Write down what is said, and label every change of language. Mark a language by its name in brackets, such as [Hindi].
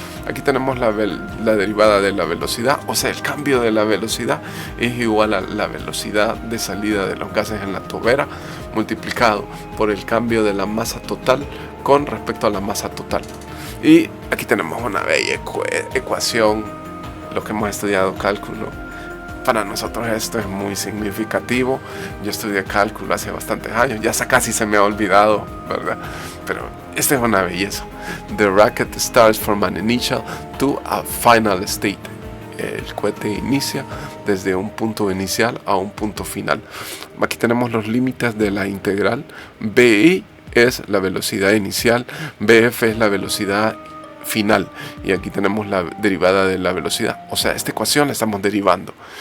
[Spanish] Aquí tenemos la derivada de la velocidad, o sea, el cambio de la velocidad es igual a la velocidad de salida de los gases en la tobera multiplicado por el cambio de la masa total con respecto a la masa total. Y aquí tenemos una bella ecuación, lo que hemos estudiado cálculo. Para nosotros esto es muy significativo. Yo estudié cálculo hace bastantes años, ya casi se me ha olvidado, ¿verdad? Pero esta es una belleza. [English] The rocket starts from an initial to a final state. [Spanish] El cohete inicia desde un punto inicial a un punto final. Aquí tenemos los límites de la integral. BI es la velocidad inicial, BF es la velocidad final, y aquí tenemos la derivada de la velocidad, o sea, esta ecuación la estamos derivando.